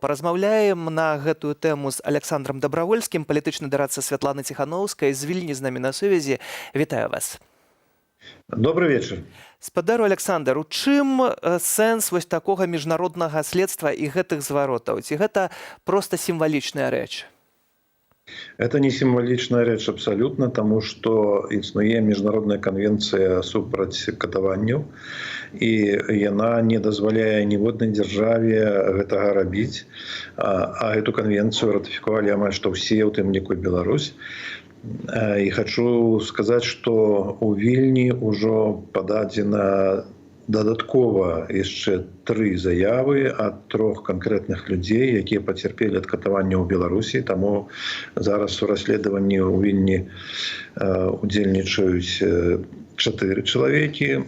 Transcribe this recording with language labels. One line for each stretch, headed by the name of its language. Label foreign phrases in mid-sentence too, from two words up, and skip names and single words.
Belarusian: Паразмаўляем на гэтую тэму з Александром Дабравольскім, палітычны дарадца Святланы Ціханаўскай з Вільні з намі на сувязі. Вітаю вас.
Russian: Добрый вечер.
Belarusian: Спадару Александр, у чым сэнс вось такога міжнароднага следства і гэтых зваротаў? Ці гэта проста сімвалічная рэч?
Russian: Это не символичная речь абсолютно, потому что
Belarusian: існуе міжнародная конвенция супраць катаванняў, і яна не дазваляе ніводнай дзяржаве гэтага рабіць.
Russian: А эту конвенцию
Belarusian: ратыфікавалі амаль што ўсе, у тым ліку Беларусь.
Russian: И хочу сказать, что
Belarusian: у Вільні ўжо пададзена дадаткова яшчэ 3 заявы ад 3 канкрэтных людзей, якія пацярпелі ад катавання ў Беларусі. Таму зараз у расследаванні ў Вільні удзельнічаюць 4 чалавекі.